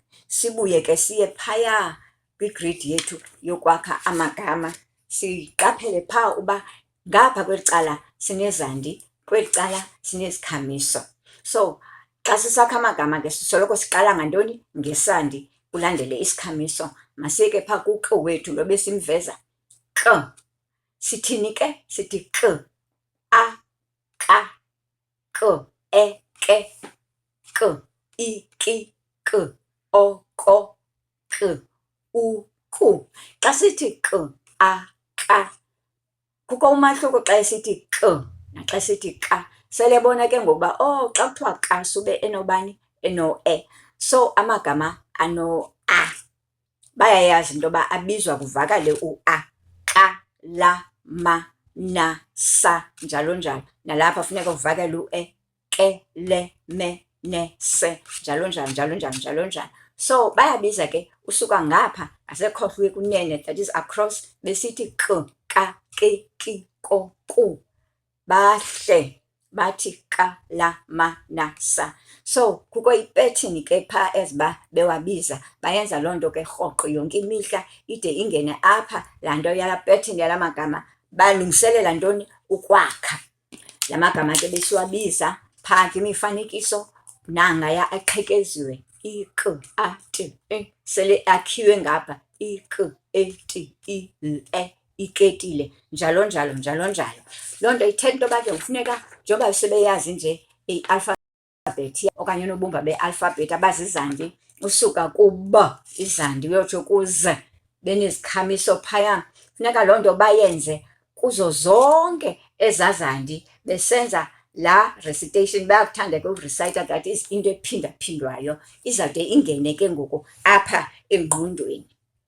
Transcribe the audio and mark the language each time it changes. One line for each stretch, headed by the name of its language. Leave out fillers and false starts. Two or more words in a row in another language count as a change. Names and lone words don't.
Xhosa: Sibuye ke siye phaya kwi-grid yethu yokwakha amagama, siqaphele phaa uba ngapha kweli cala sinezandi, kweli cala sinezikhamiso. So xa sisakha amagama ke sisoloko siqala ngantoni? Ngesandi, kulandele isikhamiso. Masiye ke phaa ku-k wethu lo besimveza, k. Sithini ke? Sithi k, a, ka, k, e, ke, k, i, ki, k, o, ko, k, u, ku. Xa sithi k, a, ka, kukho umahluko xa sithi k naxa sithi ka. Selebona ke ngokuba, oh, xa kuthiwa ka sube enobani? Eno-e. So amagama ano-a bayayazi into yoba abizwa kuvakale u-a, ka, la, ma, na, sa, njalo njalo. Nalapha funeka kuvakale u-e, ke, le, me, ne, se, njalo njalo, njalo njalo, njalo njalo. So bayabiza ke usuka ngapha ngasekhohlo kunene,
English: that is across,
Xhosa: besithi k, ka, ke, ki, ko, ku. Bahle bathi ka, la, ma, na, sa. So kukho ipethini ke phaa eziba bewabiza, bayenza loo nto ke rhoqo yonke imihla ide ingene apha laa nto yala pethini yala magama. Balungiselela ntoni? Ukwakha la magama ke besiwabiza phaa kwimifanekiso nangaya aqhekeziwe, ik, a, t, i, sele akhiwe ngapha, ik, e, t, i, l, e, iketile, njalo njalo, njalo njalo. Loo nto ithetha into yoba ke kufuneka njengoba sebeyazi nje i-alphabet okanye unobumba be-alphabet abazizandi, usuka ku-b izandi uyotsho ku-z, benezikhamiso phaya. Funeka loo nto bayenze kuzo zonke ezaa zandi, besenza laa recitation. Bayakuthanda ke ukurisayitha,
English: that is
Xhosa: into ephindaphindwayo, izawude ingene ke ngoku apha engqondweni.